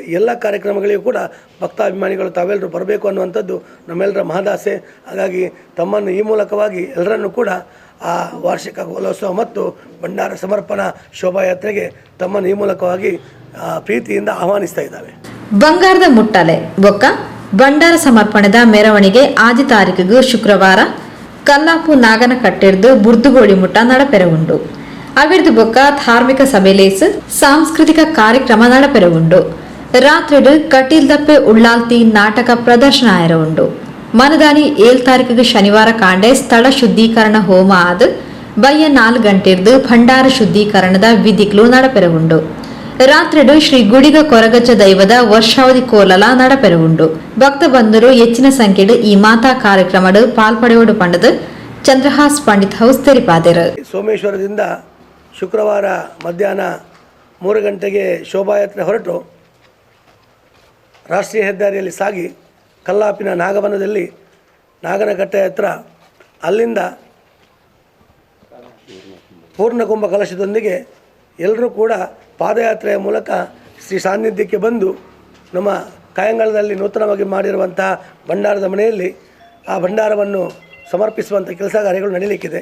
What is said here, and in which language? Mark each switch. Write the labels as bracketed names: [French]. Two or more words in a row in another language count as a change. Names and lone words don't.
[Kannada] ಎಲ್ಲ ಕಾರ್ಯಕ್ರಮಗಳಿಗೂ ಕೂಡ ಭಕ್ತಾಭಿಮಾನಿಗಳು ತಾವೆಲ್ಲರೂ ಬರಬೇಕು ಅನ್ನುವಂಥದ್ದು ನಮ್ಮೆಲ್ಲರ ಮಹದಾಸೆ. ಹಾಗಾಗಿ ತಮ್ಮನ್ನು ಈ ಮೂಲಕವಾಗಿ ಎಲ್ಲರನ್ನೂ ಕೂಡ ಆ ವಾರ್ಷಿಕ ಕೋಲೋತ್ಸವ ಮತ್ತು ಭಂಡಾರ ಸಮರ್ಪಣಾ ಶೋಭಾಯಾತ್ರೆಗೆ ತಮ್ಮನ್ನು ಈ ಮೂಲಕವಾಗಿ ಪ್ರೀತಿಯಿಂದ ಆಹ್ವಾನಿಸ್ತಾ ಇದ್ದಾವೆ. [Tulu] ಬಂಗಾರದ ಮುಟ್ಟಾಲೆ ಬೊಕ್ಕ ಭಂಡಾರ ಸಮರ್ಪಣೆದ ಮೆರವಣಿಗೆ 6 ತಾರೀಕಿಗೂ ಶುಕ್ರವಾರ ಕಲ್ಲಾಪು ನಾಗನ ಕಟ್ಟಿರ್ದು ಬುರ್ದುಗೋಳಿ ಮುಟ್ಟ ನಡಪೆರವುಂಡು. ಅವಿರ್ದು ಬೊಕ್ಕ ಧಾರ್ಮಿಕ ಸಭೆಲೇಸು ಸಾಂಸ್ಕೃತಿಕ ಕಾರ್ಯಕ್ರಮ ನಡಪೆರವುಂಡು. ರಾತ್ರಿಡು ಕಟೀಲ್ ದಪ್ಪೆ ಉಳ್ಳಾಲ್ತಿ ನಾಟಕ ಪ್ರದರ್ಶನ ಆಯರವುಂಡು. ಮನದಾನಿ 7 ತಾರೀಕಿಗೆ ಶನಿವಾರ ಕಾಂಡೆ ಸ್ಥಳ ಶುದ್ಧೀಕರಣ ಹೋಮ ಆದ ಬಯ್ಯ 4 ಗಂಟೆರ್ದು ಭಂಡಾರ ಶುದ್ಧೀಕರಣದ ವಿಧಿಗಳು ನಡಪೆರವುಂಡು. ರಾತ್ರಿಡು ಶ್ರೀ ಗುಡಿಗ ಕೊರಗಜ್ಜ ದೈವದ ವರ್ಷಾವಧಿ ಕೋಲಲ ನಡಪೆರವುಂಡು. ಭಕ್ತ ಬಂಧುರು ಹೆಚ್ಚಿನ ಸಂಖ್ಯೆಡು ಈ ಮಾತಾ ಕಾರ್ಯಕ್ರಮಡು ಪಾಲ್ಪಡೆಯೋಡು ಪಂಡದು ಚಂದ್ರಹಾಸ್ ಪಂಡಿತ್ ಹೌಸ್ ತೆರಿಪಾದರು. [Kannada] ಸೋಮೇಶ್ವರದಿಂದ ಶುಕ್ರವಾರ ಮಧ್ಯಾಹ್ನ 3 ಗಂಟೆಗೆ ಶೋಭಾಯಾತ್ರೆ ಹೊರಟು ರಾಷ್ಟ್ರೀಯ ಹೆದ್ದಾರಿಯಲ್ಲಿ ಸಾಗಿ ಕಲ್ಲಾಪಿನ ನಾಗವನದಲ್ಲಿ ನಾಗನಕಟ್ಟೆ ಹತ್ರ ಅಲ್ಲಿಂದ ಪೂರ್ಣಕುಂಭ ಕಲಶದೊಂದಿಗೆ ಎಲ್ಲರೂ ಕೂಡ ಪಾದಯಾತ್ರೆಯ ಮೂಲಕ ಶ್ರೀ ಸಾನ್ನಿಧ್ಯಕ್ಕೆ ಬಂದು ನಮ್ಮ ಕಾಯಂಗಾಲದಲ್ಲಿ ನೂತನವಾಗಿ ಮಾಡಿರುವಂತಹ ಭಂಡಾರದ ಮನೆಯಲ್ಲಿ ಆ ಭಂಡಾರವನ್ನು ಸಮರ್ಪಿಸುವಂಥ ಕೆಲಸ ಕಾರ್ಯಗಳು ನಡೀಲಿಕ್ಕಿದೆ.